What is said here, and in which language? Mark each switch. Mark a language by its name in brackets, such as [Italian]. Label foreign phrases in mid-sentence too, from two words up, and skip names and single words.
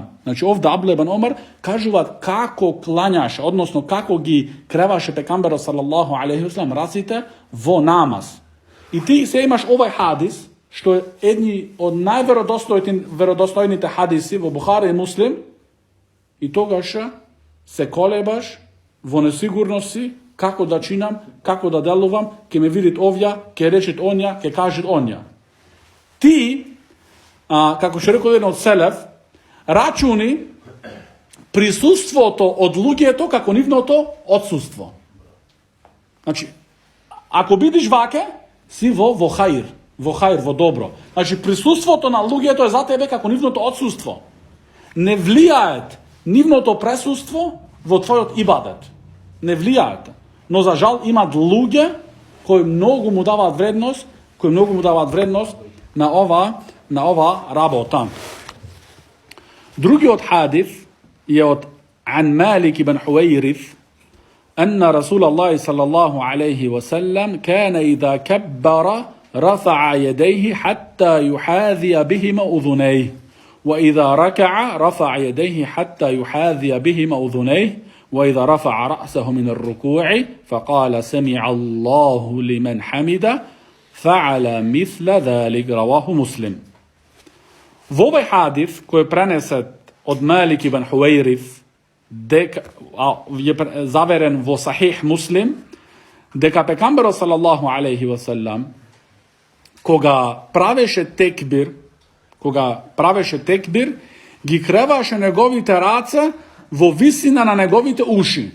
[Macedonian] Значи, овде Абдулlah ибн Омар кажуваат како клањаше, односно како ги креваше пекамберот [Arabic] صلى الله عليه وسلم [Macedonian] раците во намаз. И ти се имаш овој хадис, што е едни од најверодостојните хадиси во Бухари и Муслим, и тогаш се колебаш во несигурност си, како да чинам, како да делувам, ке ме видит овја, ке речит онја, ке кажет онја. Ти, како што рекол еден од селев, рачуни присуството од луѓето како нивното отсуство. Значи, ако бидиш ваке, си во хаир, во добро. Значи, присуството на луѓето е за тебе како нивното отсуство. Не влијаат нивното присуство во твојот ибадет. Не влијаат. Но за жал имат луѓе кои многу му даваат вредност, на ова работа. Другиот хадис е од Ан Малик ибн Хувайрис, [Arabic] أن رسول الله صلى الله عليه وسلم كان إذا كبر رفع يديه حتى يحاذي بهما أذنيه، وإذا ركع رفع يديه حتى يحاذي بهما أذنيه، وإذا رفع رأسه من الركوع فقال سمع الله لمن حمده فعل مثل ذلك. رواه مسلم. [Macedonian] Во овој хадис кој е пренесет од Малик ибн Хувайрис, je заверен во Сахих Муслим, дека пекамберот [Arabic] صلى الله عليه وسلم [Macedonian] кога правеше текбир, ги креваше неговите раце во висина на неговите уши.